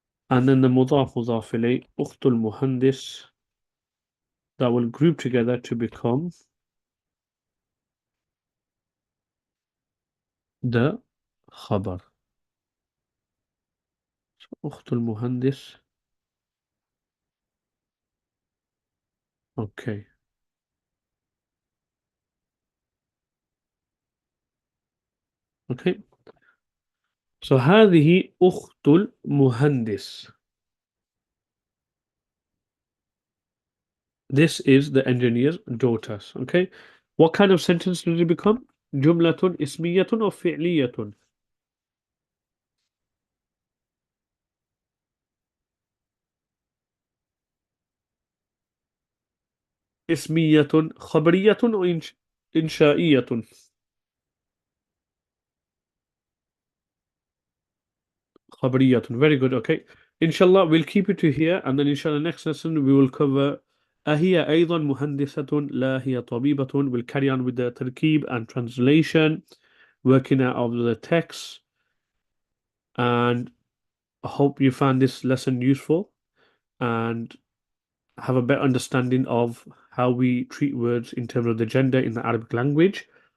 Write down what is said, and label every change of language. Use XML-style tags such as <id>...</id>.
<en>And then the مضاف إليه</en> <ar>أخت المهندس,</ar> <en>that will group together to become the خبر.</en> <ar>So أخت المهندس.</ar> <en>Okay. Okay.</en> <ar>So هذه أخت المهندس.</ar> <en>This is the engineer's daughter. Okay. What kind of sentence does it become?</en> <ar>جملة اسمية أو فعلية؟ اسمية خبرية أو إنشائية؟ خبرية.</ar> <en>Very good. Okay. Inshallah, we'll keep it to here, and then inshallah next lesson we will cover</en> <ar>أهي أيضا مهندسة لا هي طبيبة.</ar> <en>We'll carry on with the تركيب and translation, working out of the text, and I hope you found this lesson useful and have a better understanding of how we treat words in terms of the gender in the Arabic language.</en>